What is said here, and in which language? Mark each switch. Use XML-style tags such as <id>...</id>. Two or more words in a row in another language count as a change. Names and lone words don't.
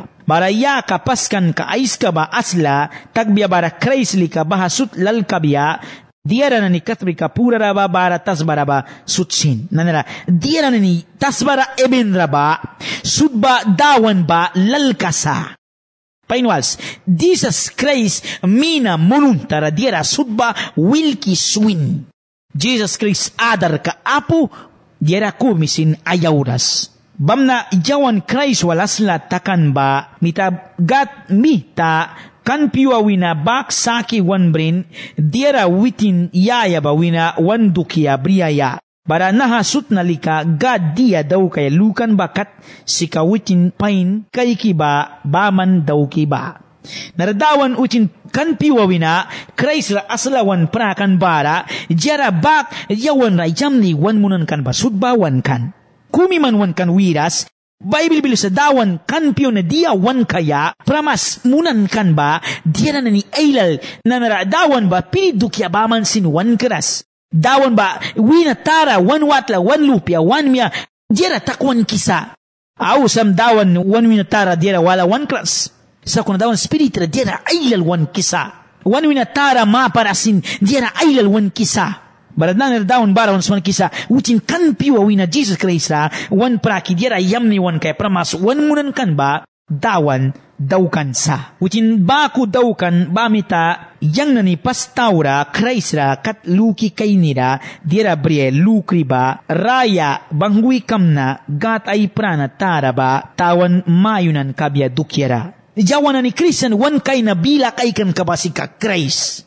<miq>Bara ya ka paskan ka ais ka ba asla, tagbiya bara kreisli ka bahasut lal kabya, diara na ni katrika pura raba bara tasbara ba sutsin. Nanara, diara na ni tasbara eben raba, sutba dawan ba lalkasa. Painwals, Jesus Christ mina mununtara diara sutba wilki swin. Jesus Christ adar ka apu, diara kumisin ayauras. Bamna jawan Christ walasla takan ba mita gat mita kan piwa wina bak saki wan brin diara witin yaya ba wina wan dukia briaya bara nahasut nalika gad dia daw kay lukan bakat sika witin pain kay kiba baman daw kiba naradawan utin kan piwa wina Christ la aslawan prakan bara diara bak yawan ra jamni wan munan kan ba sudbawan kan kumi man wan kan wiras, Bible bilu sa dawan kan piyo na dia wan kaya, pramas munan kan ba, dia na ni ailal na naradawan ba, pinidukya baman sin wan keras. Dawan ba, winatara, wan watla, wan lupya, wan miya, dia na takwan kisa. Aw sam dawan, wan winatara, dia na wala wan keras. Sa kuna dawan spirit na dia na ailal wan kisa. Wan winatara ma parasin, dia na ailal wan kisa. Barad na dawan bara wan sman kisa utin kan piwa wina Jesus Christ ra wan praki diara yamni wan kay pramas wan munan kan ba dawan daukan sa utin baku daukan bamita yang nani pastaura Christ ra kat luki kainira diara brie lukri ba raya bangui kamna gat ay prana tara ba tawan mayunan kabya dukyara jawana ni Christian wan kay na bila kay kan kabasika Christ.</miq>